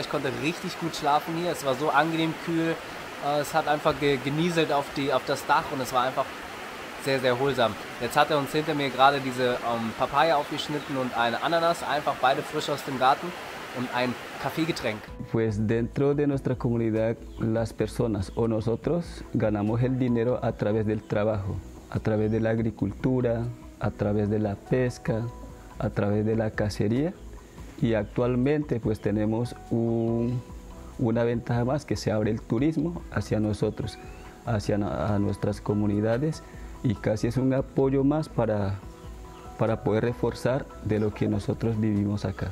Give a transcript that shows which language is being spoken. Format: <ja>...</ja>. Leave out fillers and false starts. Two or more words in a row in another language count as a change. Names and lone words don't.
<de>Ich konnte richtig gut schlafen hier. Es war so angenehm kühl. Es hat einfach genieselt auf das Dach und es war einfach sehr, sehr erholsam. Jetzt hat er uns hinter mir gerade diese Papaya aufgeschnitten und eine Ananas, einfach beide frisch aus dem Garten und ein Kaffeegetränk.</de> <es>Pues dentro de nuestra comunidad las personas o nosotros ganamos el dinero a través del trabajo, a través de la agricultura, a través de la pesca, a través de la cacería y actualmente pues tenemos una ventaja más que se abre el turismo hacia nosotros, hacia nuestras comunidades y casi es un apoyo más para poder reforzar de lo que nosotros vivimos acá.</es>